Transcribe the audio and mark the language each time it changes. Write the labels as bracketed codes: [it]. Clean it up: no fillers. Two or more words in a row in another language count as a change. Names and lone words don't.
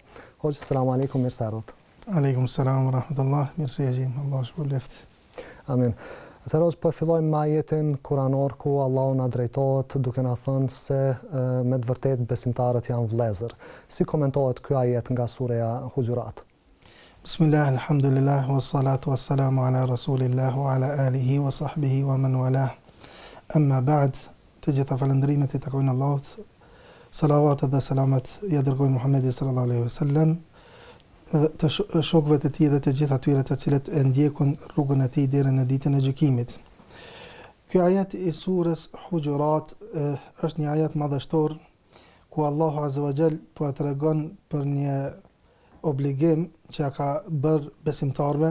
[sq] Hoxhë, [ar] سلام عليكم, [sq] mirë se erdhët. [ar] عليكم سلام ورحمة الله, mirë se jeni. [sq] Allah shpëleft. Amin. Atëherë po fillojmë me ajetin kuranor ku Allahu na drejtohet duke na thënë se me të vërtetë besimtarët janë vëllezër. Si komentohet ky ajet nga sureja Hujurat? [ar] بسم الله، الحمد لله، والصلاة والسلام على رسول الله وعلى آله وصحبه ومن والاه. أما بعد, [sq] të gjitha falëndrimet i takojnë Allahut. Salavatet dhe selamet ja dërgoi Muhamedi [ar] صلى الله عليه وسلم, [sq] të shokëve të tij dhe të gjithë atyre të cilët e ndjekun rrugën e tij deri në ditën e gjykimit. Ky ajet i surës Hujurat është një ajet madhështor ku Allahu [ar] عز وجل [sq] po tregon për një obligim që ka bërë besimtarëve.